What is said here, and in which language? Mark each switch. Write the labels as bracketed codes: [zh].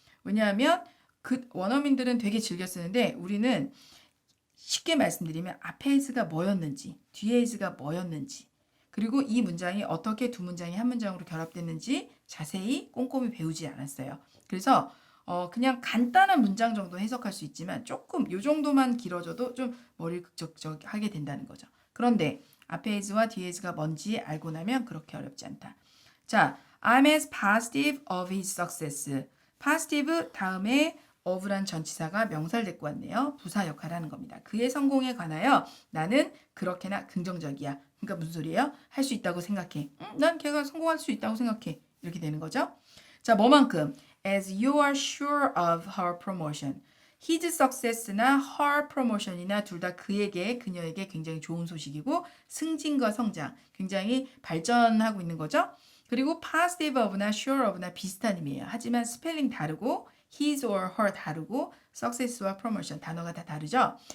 [ko] 왜냐하면 그 원어민들은 되게 즐겨 쓰는데 우리는 쉽게 말씀드리면 앞에 is가 뭐였는지 뒤에 is가 뭐였는지 그리고 이 문장이 어떻게 두 문장이 한 문장으로 결합됐는지 자세히 꼼꼼히 배우지 않았어요. 그래서 그냥 간단한 문장 정도 해석할 수 있지만 조금 요 정도만 길어져도 좀 머리를 극적하게 된다는 거죠. 그런데 앞에 is와 뒤에 is가 뭔지 알고 나면 그렇게 어렵지 않다. [en] 자, I'm as positive of his success. [ko] positive 다음에 of란 전치사가 명사를 데리고 왔네요. 부사 역할을 하는 겁니다. 그의 성공에 관하여 나는 그렇게나 긍정적이야. 그러니까 무슨 소리예요? 할 수 있다고 생각해. 난 걔가 성공할 수 있다고 생각해. 이렇게 되는 거죠. 자, 뭐만큼? As you are sure of her promotion. his success나 her promotion이나 둘 다 그녀에게 굉장히 좋은 소식이고 승진과 성장, 굉장히 발전하고 있는 거죠. 그리고 positive of나 sure of나 비슷한 의미예요. 하지만 스펠링 다르고 his or her 다르고 success와 promotion 단어가 다 다르죠.